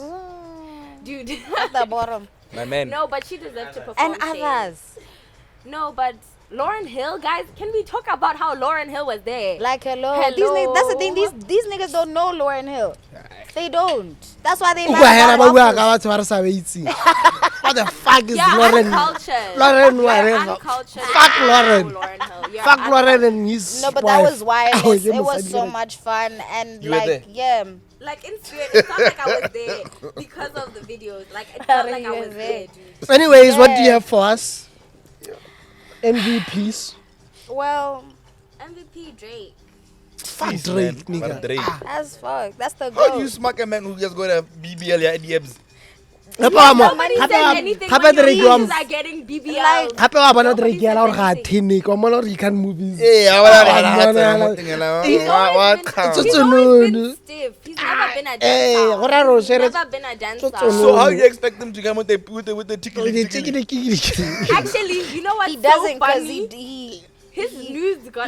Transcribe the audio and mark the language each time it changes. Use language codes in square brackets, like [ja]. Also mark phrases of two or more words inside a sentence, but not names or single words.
[en] Dude. At the bottom. My man. No, but she deserved to perform. And Shane. others. No, but Lauren Hill, guys, can we talk about how Lauren Hill was there? Like, hello. Hello. That's the thing. These niggas don't know Lauren Hill. They don't. That's why they [tn] Uga [en] mad [tn] hela [en] about [tn] ba bua [en] waffles. [tn] ka batho ba re sa ba itse. [en] What the fuck is You're Lauren? uncultured. Lauren You're whatever. uncultured. Fuck You don't Lauren. know Lauren Hill. You're Fuck Lauren uncultured. and his No, but wife. that was wireless. Oh, It you was must so admit it. much fun and You were there? yeah. Like in spirit, it felt like I was there because of the videos. Like it felt like I was there, dude. Anyways, what do you Yeah. have for us? MVPs. Well, MVP Drake. Fuck Please, Drake, man. nigga. But Drake. as fuck. That's the How do you goal. smack a man who just got a BBL yeah, the abs? Nobody said anything [tn] Hape [en] when your Drake views [tn] wa [en] are getting BBL. Like- [tn] hape wa bona [en] Nobody [tn] Drake yala [en] said [tn] gore ga [en] anything. [tn] thene ko mona gore [en] he can move his Hey, I want He's He's always It's been no- stiff. He's never been a Hey, dancer. [tn] go ra ro [en] He's shere- never been a dancer. So how do you expect them to come with the tickle? Actually, you know what's He doesn't so because funny? His news got